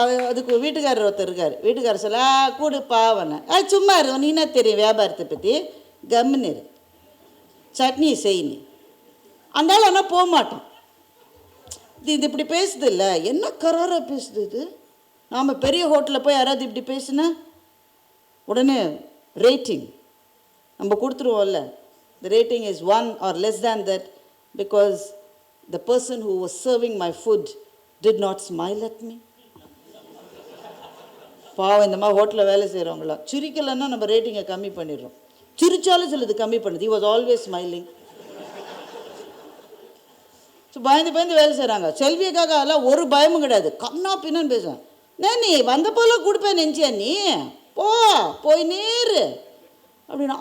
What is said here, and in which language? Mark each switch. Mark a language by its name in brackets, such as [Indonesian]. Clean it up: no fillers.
[Tamil] அதுக்கு வீட்டுக்காரர் ஒருத்தர் இருக்கார். வீட்டுக்காரர் சொல்ல கூடு பாவனை, சும்மா இரு, நீ என்ன தெரியும் வியாபாரத்தை பற்றி, கம்முன்னு சட்னி செய்யி. அந்தாலும் ஆனால் போக மாட்டோம். இது இப்படி பேசுது இல்லை, என்ன கராராக பேசுது இது. நாம் பெரிய ஹோட்டலில் போய் யாராவது இப்படி பேசுனா உடனே ரேட்டிங் நம்ம கொடுத்துருவோம்ல. [English] The rating is 1 or less than that because the person who was serving my food did not smile at me. [Tamil] பாவம் இந்த மாதிரி ஹோட்டலில் வேலை செய்கிறவங்களாம் சிரிக்கலைன்னா நம்ம ரேட்டிங்கை கம்மி பண்ணிடுறோம். சிரிச்சாலும் சிலது கம்மி பண்ணுது. [English] he was always smiling. [Tamil] So பயந்து வேலை செய்கிறாங்க. செல்வியக்காக அதெல்லாம் ஒரு பயமும் கிடையாது. கண்ணா பின்னான்னு பேசுவேன். நீ வந்த போல கொடுப்பேன் நினச்சியா, நீ போய் நேரு அப்படின்னா.